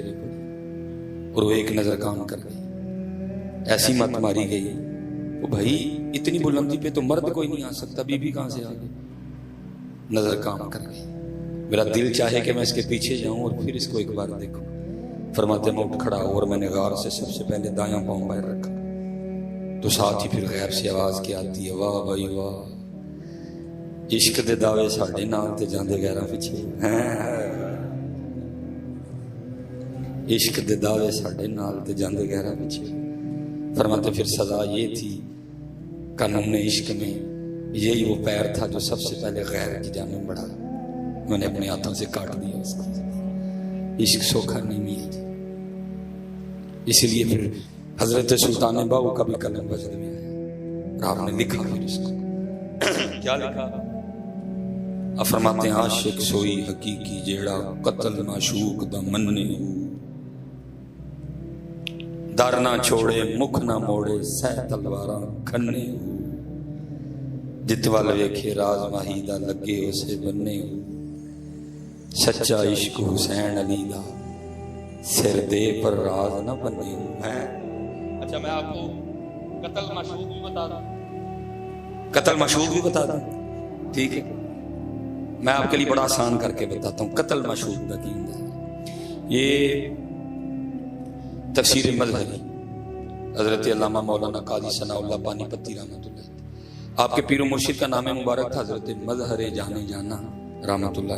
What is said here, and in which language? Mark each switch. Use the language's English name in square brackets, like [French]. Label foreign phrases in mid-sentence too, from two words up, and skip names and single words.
[Urdu] پہ پڑی اور وہ ایک نظر کام کر گئی ایسی مت ماری گئی وہ بھائی اتنی بلندی پہ تو مرد کوئی نہیں آ سکتا بی بی کہاں سے آ گئی نظر کام کر گئی میرا دل چاہے کہ میں اس کے پیچھے جاؤں اور پھر اس کو ایک بار دیکھوں فرماتے میں اٹھ کھڑا ہوں اور میں نے غار سے سب سے پہلے دایاں پاؤں باہر رکھا تو ساتھ ہی پھر غیب سے آواز کی آتی ہے واہ بھائی واہ [Punjabi] عشق دے دعوے ساڈے نال تے جاندے غیراں پیچھے عشق دے دعوے ساڈے نال تے جاندے غیراں پیچھے [Urdu] فرماتے پھر سزا یہ تھی قانون عشق میں یہی وہ پیر تھا جو سب سے پہلے غیر کی جانب بڑھا میں نے اپنے ہاتھوں سے کاٹ دیا اس کو عشق سوکھا نہیں میاں جی اسی لیے پھر حضرت سلطان باہو کا بھی قلم وجد میں آیا اور آپ نے لکھا پھر اس کو کیا لکھا فرماتے ہیں [Punjabi] عاشق سوئی حقیقی جیڑا قتل معشوق دا مننے در نہ چھوڑے مکھ نہ موڑے سہ تلواراں کھنے جت وال ویکھے راز ماہی دا لگے اسے بننے سچا عشق حسین علی دا سر دے پر راز نہ بنے ہیں [Urdu] اچھا میں آپ کو قتل معشوق بھی بتا دوں قتل معشوق بھی بتا دوں ٹھیک ہے میں آپ کے لیے بڑا آسان کر کے بتاتا ہوں [Punjabi] قتل معشوق دا کی [Urdu] یہ تفسیر مظہری حضرت علامہ مولانا قاضی ثناء اللہ پانی پتی رحمۃ اللہ آپ کے پیر و مرشد کا نام مبارک تھا حضرت مظہر جانے جانا رحمۃ اللہ